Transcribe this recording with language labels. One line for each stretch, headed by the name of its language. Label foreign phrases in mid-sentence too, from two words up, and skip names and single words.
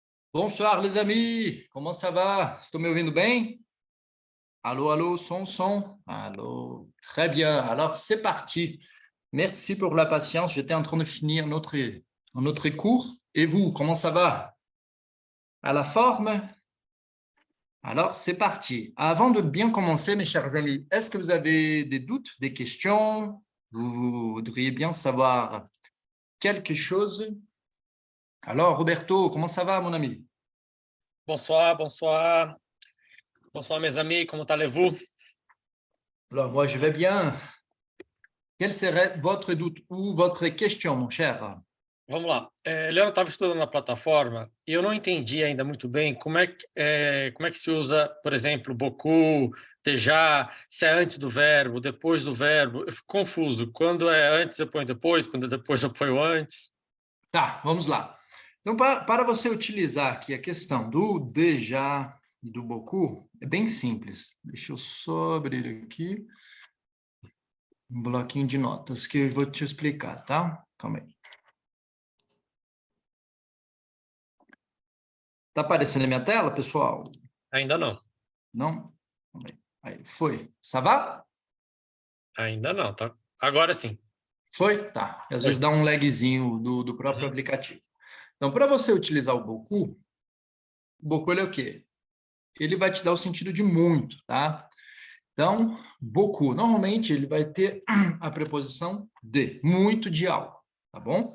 French: Bonsoir, les amis. Comment ça va?
Portuguese: Estão me ouvindo bem?
French: Allô, allô, son. Allô, très bien. Alors, c'est parti. Merci pour la patience. J'étais en train de finir notre cours. Et vous, comment ça va? À la forme? Alors, c'est parti. Avant de bien commencer, mes chers amis, est-ce que vous avez des doutes, des questions? Vous voudriez bien savoir quelque chose? Alors, Roberto, comment ça va, mon ami? Bonsoir, bonsoir. Bonsoir, mes amis, comment allez-vous? Alors, moi, je vais bien. Quel serait votre doute ou votre question, mon cher?
Portuguese: Vamos lá. Leandro, estava estudando na plataforma e eu não entendi ainda muito bem como é que se usa, por exemplo,
French: beaucoup, déjà,
Portuguese: se é antes do verbo, depois do verbo. Eu fico confuso. Quando é antes, eu ponho depois, quando é depois, eu ponho antes. Tá, vamos lá. Então, para você utilizar aqui a questão do déjà e do beaucoup, é bem simples. Deixa eu só abrir aqui um bloquinho de notas que eu vou te explicar, tá? Calma aí. Tá aparecendo a minha tela, pessoal? Ainda não. Não? Calma aí. Aí, foi.
French: Ça va?
Portuguese: Ainda não, tá? Agora sim. Foi? Tá. Às vezes Foi. dá um lagzinho do próprio Uhum. aplicativo. Então, para você utilizar o beaucoup ele é o quê? Ele vai te dar o sentido de muito, tá? Então, beaucoup, normalmente ele vai ter a preposição de, muito de algo, tá bom?